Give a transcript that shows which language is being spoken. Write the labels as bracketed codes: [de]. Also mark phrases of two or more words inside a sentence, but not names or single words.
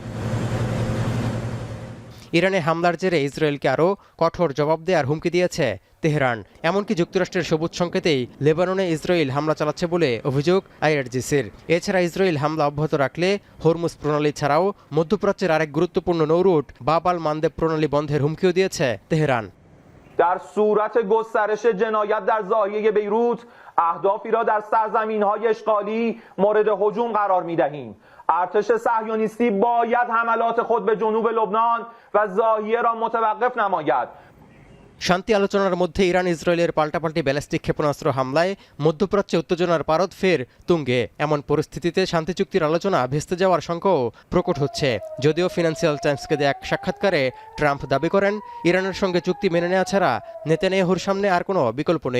[bn] ইরানে হামলার জেরে ইসরায়েলকে আরও কঠোর জবাব দেওয়ার হুমকি দিয়েছে তেহরান। এমনকি যুক্তরাষ্ট্রের সবুজ সংকেতেই লেবাননে ইসরায়েল হামলা চালাচ্ছে বলে অভিযোগ আইআরজিসির। এছাড়া ইসরায়েল হামলা অব্যাহত রাখলে হরমুজ প্রণালী ছাড়াও মধ্যপ্রাচ্যের আরেক গুরুত্বপূর্ণ নৌরুট বাব আল মানদেব প্রণালী বন্ধের হুমকিও দিয়েছে তেহরান। [fa] در صورت گسترش جنایت در ضاحیه بیروت اهدافی را در سرزمین‌های اشغالی مورد هجوم قرار می‌دهیم. ارتش صهیونیستی باید حملات خود به جنوب لبنان و ضاحیه را متوقف نماید. [bn] শান্তি আলোচনার মধ্যে ইরান ইসরায়েলের পাল্টাপাল্টি ব্যালিস্টিক ক্ষেপণাস্ত্র হামলায় মধ্যপ্রাচ্যে উত্তেজনার পারদ ফের তুঙ্গে। এমন পরিস্থিতিতে শান্তি চুক্তির আলোচনা ভেস্তে যাওয়ার শঙ্কাও প্রকট হচ্ছে। যদিও ফিনান্সিয়াল টাইমসকে দেয়া এক সাক্ষাৎকারে ট্রাম্প দাবি করেন ইরানের সঙ্গে চুক্তি মেনে নেওয়া ছাড়া নেতানিয়াহুর সামনে আর কোনো বিকল্প নেই।